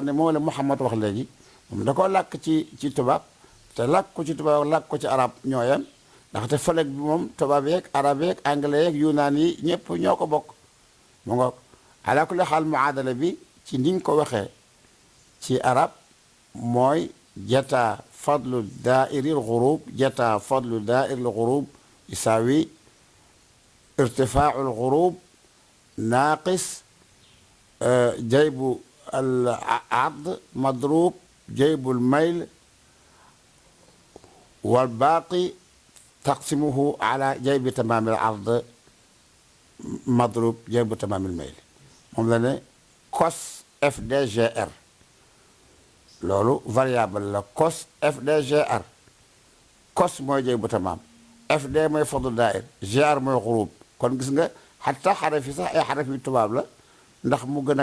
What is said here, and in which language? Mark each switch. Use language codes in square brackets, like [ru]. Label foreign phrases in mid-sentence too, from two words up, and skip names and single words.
[wo] ne moom la Muhammad wax léegi moom da koo làkk ci tubaab te làkk ko ci tubaab làkk ko ci arab ñooyam ndaxte fëlek bi moom tubaab yeeg arab yeeg anglais yeeg yunaan yi ñëpp ñoo ko bokk mu ngoog [ar] على كل حال [wo] muadala bi ci niñ ko waxee ci arab mooy [ar] جتا فضل الدائر الغروب جتا فضل الدائر الغروب يساوي ارتفاع الغروب ناقص جيب العرض مضروب جيب الميل والباقي تقسيمه على جيب تمام العرض مضروب جيب تمام الميل [wo] moom la ne cos fdgr loolu variable la cos fdgr cos mooy jaybu [ar] tamaam [wo] fd mooy fadlu daair gr mooy xurub kon gis nga xataa xaraf yi sax ay xaraf yu tubaab la ndax mu gën a